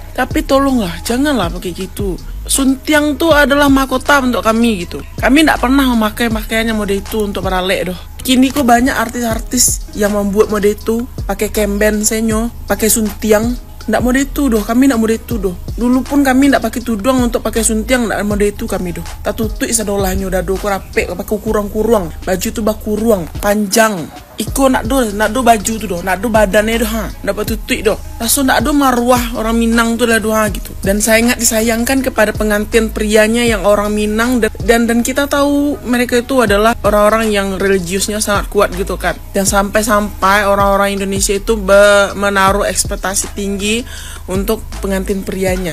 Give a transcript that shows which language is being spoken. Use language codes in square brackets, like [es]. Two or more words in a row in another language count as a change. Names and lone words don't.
[id] Tapi tolonglah, janganlah pakai gitu. Suntiang tuh adalah mahkota untuk kami gitu. Kami tidak pernah memakai pakaiannya mode itu untuk meralek doh. Kini kok banyak artis-artis yang membuat mode itu, pakai kemben senyo, pakai suntiang. Nggak mode itu doh, kami nggak mode itu doh. Dulu pun kami nggak pakai tudung untuk pakai suntiang, nggak mode itu kami doh. [min] Tak tutui sadolahnya udah doh, rapi, pakai kurang-kurang. Baju tuh bakurang, panjang. Iko nak do baju tu doh, nak do badannya doh ha, dapat tutui doh. Langsung nak do marwah orang Minang tuh lah doh ha gitu. [id] Dan sangat disayangkan kepada pengantin prianya yang orang Minang dan kita tahu mereka itu adalah orang-orang yang religiusnya sangat kuat gitu kan. Dan sampai orang-orang Indonesia itu menaruh ekspektasi tinggi untuk pengantin prianya.